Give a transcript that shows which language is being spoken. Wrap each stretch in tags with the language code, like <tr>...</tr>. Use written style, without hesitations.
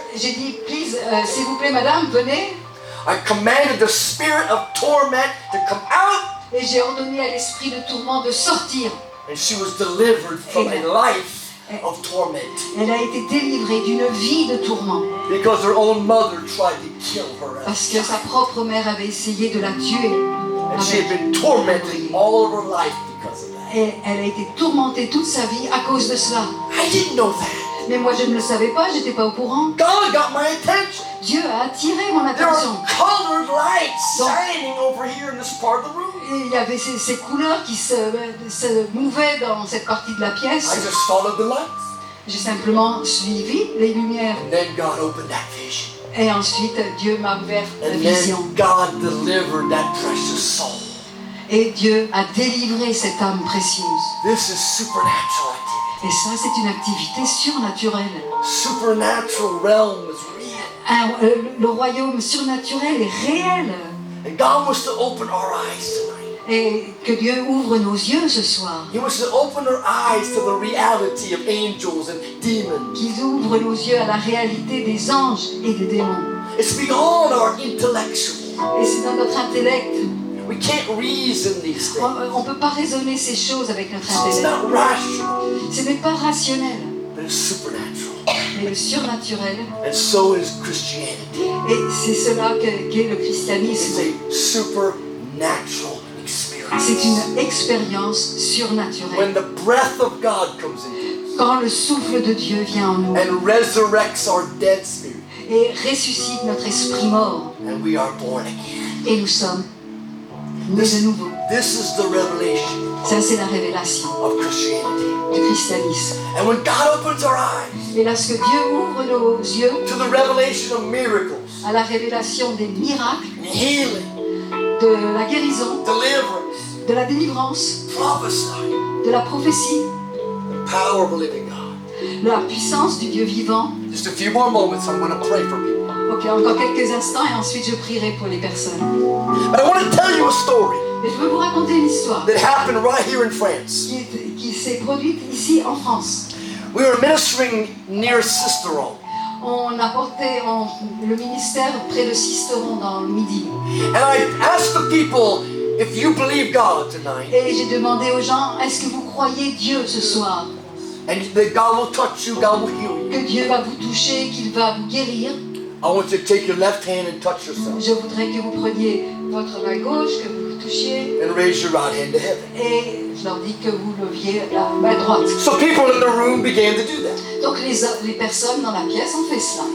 <fr>J'ai dit,</fr> <en>please,</en> <fr>s'il vous plaît, madame, venez.</fr> <en>I commanded the spirit of torment to come out,</en> <fr>Et j'ai ordonné à l'esprit de tourment de sortir.</fr> <en>and she was delivered from a life of torment</en> <fr>Elle a été délivrée d'une vie de tourment.</fr> <en>because her own mother tried to kill her.</en> <fr>Parce que sa propre mère avait essayé de la tuer.</fr> <en>And she had been tormented all of her life because of that.</en> <fr>Et elle a été tourmentée toute sa vie à cause de cela.</fr> <en>I didn't know that.</en> <fr>Mais moi je ne le savais pas, j'étais pas au courant.</fr> <en>God got my attention.</en> <fr>Dieu a attiré mon</fr> <en>There</en> <fr>attention.</fr> <en>are colored lights shining over here in this part of the room.</en> <fr>Et il y avait ces couleurs qui se mouvaient dans cette partie de la</fr> <en>I</en> <fr>pièce.</fr> <en>just followed the lights.</en> <fr>J'ai simplement suivi les lumières.</fr> <en>And then God opened that vision.</en> <fr>Et ensuite Dieu m'a ouvert la</fr> <en>And</en> <fr>vision.</fr> <en>then God delivered that precious soul.</en> <fr>Et Dieu a délivré cette âme précieuse.</fr> <en>This is supernatural activity.</en> <fr>Et ça, c'est une activité surnaturelle.</fr> <en>Supernatural realm is real.</en> <fr>Le royaume surnaturel est réel.</fr> <en>And God wants to open our eyes tonight.</en> <fr>Et que Dieu ouvre nos yeux ce soir.</fr> <en>He wants to open our eyes to the reality of angels and demons.</en> <fr>Qu'il ouvre nos yeux à la réalité des anges et des démons.</fr> <en>It's beyond our intellectual.</en> <fr>Et c'est dans notre intellect.</fr> <en>We can't reason these things.</en> <fr>On ne peut pas raisonner ces choses avec notre</fr> <en>It's</en> <fr>intellect.</fr> <en>not rational,</en> <fr>Ce n'est pas rationnel.</fr> <en>but it's supernatural.</en> <fr>Mais le surnaturel,</fr> <en>And so is Christianity.</en> <fr>et c'est cela qu'est le</fr> <en>It's</en> <fr>christianisme.</fr> <en>a supernatural experience.</en> <fr>C'est une expérience</fr> <en>When</en> <fr>surnaturelle.</fr> <en>the breath of God comes in</en> <fr>Quand le souffle de Dieu vient en nous</fr> <en>and resurrects our dead spirit,</en> <fr>et ressuscite notre esprit mort,</fr> <en>and we are born again.</en> <fr>et nous sommes nés de nouveau.</fr> <en>This is the revelation</en> <fr>Ça, c'est la révélation</fr> <en>of Christianity.</en> <fr>du christianisme.</fr> <en>And when God opens our eyes</en> <fr>Et lorsque Dieu ouvre nos yeux</fr> <en>to the revelation of miracles,</en> <fr>à la révélation des miracles,</fr> <en>healing,</en> <fr>de la guérison,</fr> <en>deliverance,</en> <fr>de la délivrance,</fr> <en>prophecy,</en> <fr>de la prophétie,</fr> <en>the power of a living God.</en> <fr>de la puissance du Dieu vivant.</fr> <en>Just a few more moments, I'm going to pray for people.</en> <fr>Ok, encore quelques instants et ensuite je prierai pour les personnes.</fr> <en>But I want to tell you a story</en> <fr>Et je veux vous raconter une histoire</fr> <en>that happened right here in France.</en> <fr>qui s'est produite ici en France.</fr> <en>We were ministering near Sisteron,</en> <fr>On a porté le ministère près de Sisteron dans le Midi.</fr> <en>and I asked the people, if you believe God tonight,</en> <fr>Et j'ai demandé aux gens, est-ce que vous croyez Dieu ce soir?</fr> <en>and that God will touch you, God will heal you,</en> <fr>Que Dieu va vous toucher, qu'il va vous guérir?</fr> <en>I want you to take your left hand and touch yourself,</en> <fr>Je voudrais que vous preniez votre main gauche, que vous vous touchiez,</fr> <en>and raise your right hand to heaven.</en> <fr>et je leur dis que vous leviez la main droite.</fr> <en>So people in the room began to do that.</en> <fr>Donc les personnes dans la pièce ont fait cela.</fr>